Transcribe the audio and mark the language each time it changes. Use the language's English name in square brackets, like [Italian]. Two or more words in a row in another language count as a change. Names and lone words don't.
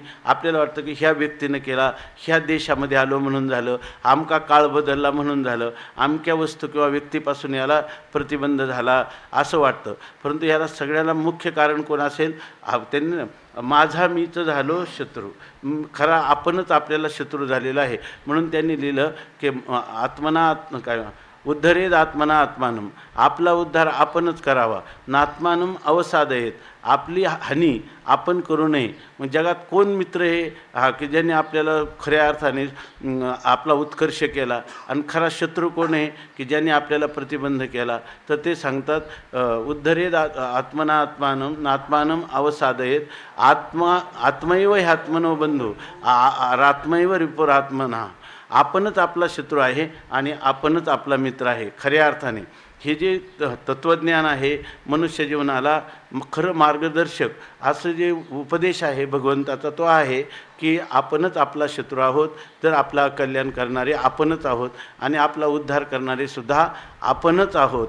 [Marathi] आपल्याला वाटतं की ह्या व्यक्तीनं केला, ह्या देशामध्ये आलो म्हणून झालं, आमका काळ बदलला म्हणून झालं, आमक्या वस्तू किंवा व्यक्तीपासून याला प्रतिबंध झाला असं वाटतं. परंतु याला सगळ्याला मुख्य कारण कोण असेल? त्यांनी माझा मीच झालो शत्रू. खरा आपणच आपल्याला शत्रू झालेला आहे. म्हणून त्यांनी लिहिलं की आत्मना काय [Sanskrit] उद्धरेद आत्मना आत्मानम, [Marathi] आपला उद्धार आपणच करावा. [Sanskrit] नात्मानम अवसादयेत, [Marathi] आपली हानी आपण करू नये. मग जगात कोण मित्र आहे की ज्यांनी आपल्याला खऱ्या अर्थाने आपला उत्कर्ष केला, आणि खरा शत्रू कोण आहे की ज्यांनी आपल्याला प्रतिबंध केला? तर ते सांगतात [Sanskrit] उद्धरेद आत्मना आत्मानम नात्मानम अवसादयेत, आत्मैव ह्यात्मनो बंधू आत्मैव रिपुरात्मना, [Marathi] आपणच आपला शत्रू आहे आणि आपणच आपला मित्र आहे. खऱ्या अर्थाने हे जे तत्त्वज्ञान आहे मनुष्य जीवनाला खरं मार्गदर्शक असं जे उपदेश आहे भगवंताचा तो आहे की आपणच आपला शत्रू आहोत, तर आपला कल्याण करणारे आपणच आहोत आणि आपला उद्धार करणारे सुद्धा आपणच आहोत.